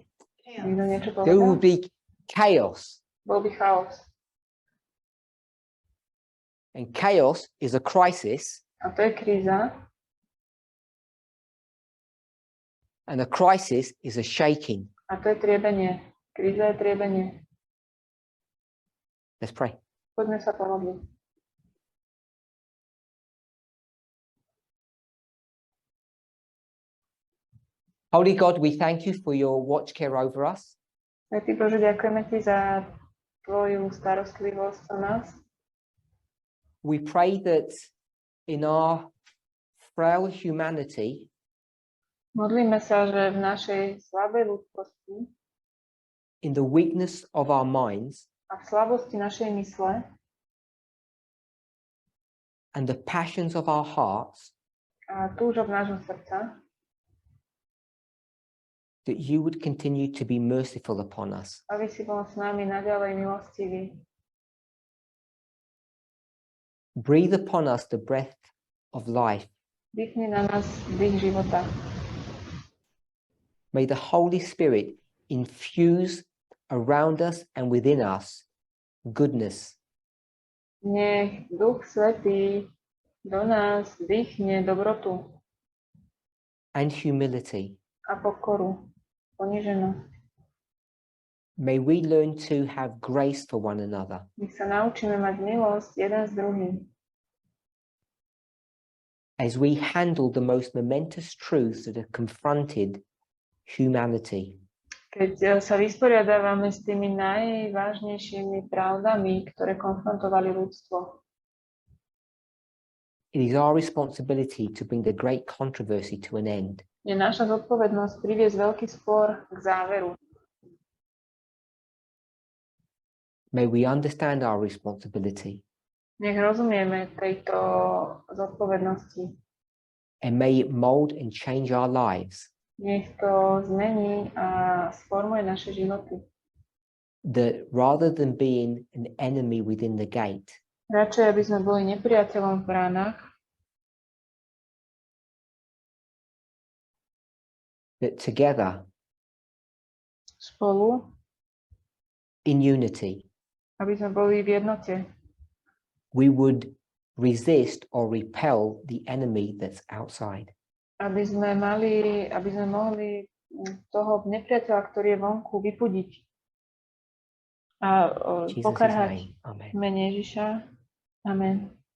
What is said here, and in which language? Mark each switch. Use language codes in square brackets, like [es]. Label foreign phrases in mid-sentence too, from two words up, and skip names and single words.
[sk] Niekto niečo [en] There would [sk] povedal? [en] be chaos. [sk] Bol by chaos. [en] And chaos is a crisis. [sk] A to je kríza. [en] And a crisis is a shaking. [sk] A to je triebenie. Kríza je triebenie. [en] Let's pray. [sk] Poďme sa pomodliť. [en] Holy God, we thank you for your watch care over us. [sk] Svätý Bože, ďakujeme ti za tvoju starostlivosť o nás. [en] We pray that in our frail humanity, [sk] Modlíme sa, že v našej slabej ľudskosti [en] in the weakness of our minds, [sk] a v slabosti našej mysle [en] and the passions of our hearts, [sk] a túžob nášho srdca, [en] that you would continue to be merciful upon us. [sk] aby si bol s nami naďalej milostivý. [en] Breathe upon us the breath of life. [sk] Dýchni na nás dých života. [en] May the Holy Spirit infuse around us and within us goodness, [sk] Nech Duch Svätý do nás dýchne dobrotu [en] and humility. [sk] a pokoru, poniženosť. [en] May we learn to have grace for one another. [sk] Nech sa naučíme mať milosť jeden s druhým. [en] As we handle the most momentous truths that have confronted humanity. [sk] Keď sa vysporiadávame s tými najvážnejšími pravdami, ktoré konfrontovali ľudstvo. [en] It is our responsibility to bring the great controversy to an end. [sk] Je naša zodpovednosť priviesť veľký spor k záveru. [en] May we understand our responsibility, [sk] Nech rozumieme tejto zodpovednosti. [en] and may it mold and change our lives, [sk] Nech to zmení a sformuje naše životy. [en] that rather than being an enemy within the gate, [sk] Radšej, aby sme boli nepriateľom v bránach, [en] that together [sk] spolu, [en] in unity, [sk] aby sme boli v jednote. [en] we would resist or repel the enemy that's outside. [sk] Aby sme mohli toho nepriateľa, ktorý je vonku, vypudiť a [en] In Jesus' [sk] pokarhať [en] name, amen. [sk] v mene Ježiša. Amen.